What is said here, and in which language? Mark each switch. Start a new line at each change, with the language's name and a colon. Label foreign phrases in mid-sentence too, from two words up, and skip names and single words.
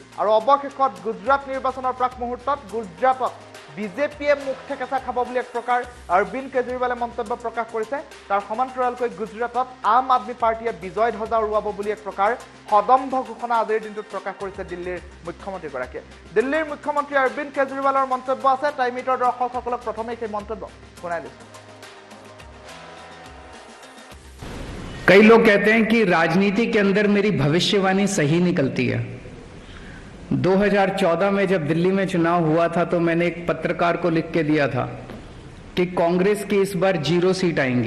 Assamese: আৰু অৱশেষত গুজৰাট নিৰ্বাচনৰ প্ৰাক মুহূৰ্তত গুজৰাটত বিজেপিয়ে মুখ ঠেকেচা খাব বুলি এক প্ৰকাৰ অৰবিন্দ কেজৰিৱালে মন্তব্য প্ৰকাশ কৰিছে। তাৰ সমান্তৰালকৈ গুজৰাটত আম আদমি পাৰ্টিয়ে বিজয় ধ্বজা উৰুৱাব বুলি এক প্ৰকাৰ সদম্ভ ঘোষণা আজিৰ দিনটোত প্ৰকাশ কৰিছে দিল্লীৰ মুখ্যমন্ত্ৰীগৰাকীয়ে। দিল্লীৰ মুখ্যমন্ত্ৰী অৰবিন্দ কেজৰিৱালৰ মন্তব্য আছে, টাইম 8 দৰ্শকসকলক প্ৰথমে সেই মন্তব্য শুনাই দিছোঁ।
Hindi: कई लोग कहते हैं कि राजनीति के अंदर मेरी भविष्यवाणी सही निकलती है। 2014 में जब दिल्ली में चुनाव हुआ था तो मैंने एक पत्रकार को लिख के दिया था कि कांग्रेस की इस बार 0 सीट आएंगी।